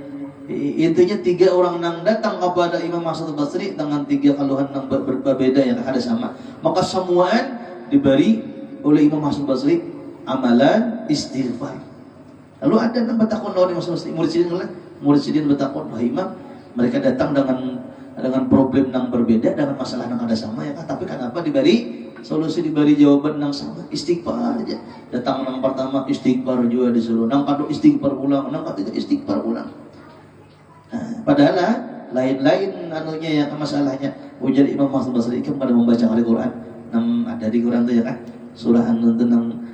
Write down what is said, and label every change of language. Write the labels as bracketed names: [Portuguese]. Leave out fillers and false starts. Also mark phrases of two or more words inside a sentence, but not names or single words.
[Indonesian] Intinya 3 orang yang datang kepada Imam Hasan al-Basri dengan 3 keluhan yang berbeda yang ada sama maka semuaan diberi oleh Imam Hasan al-Basri amalan istighfar. [Banjar] Lalu ada yang bertakun lawan Imam Hasan al-Basri murid sidin bertakun wah Imam mereka datang dengan problem yang berbeda dengan masalah yang ada sama ya kan tapi kenapa diberi solusi diberi jawaban yang sama istighfar aja. Datang yang pertama istighfar juga disuruh nang kedua istighfar ulang nang ketiga istighfar ulang. [Indonesian] Padahal lain-lain anunya yang masalahnya ujar Imam Hasan Basri pada membaca Al-Quran ada di Quran itu ya kan surah An-Nun nang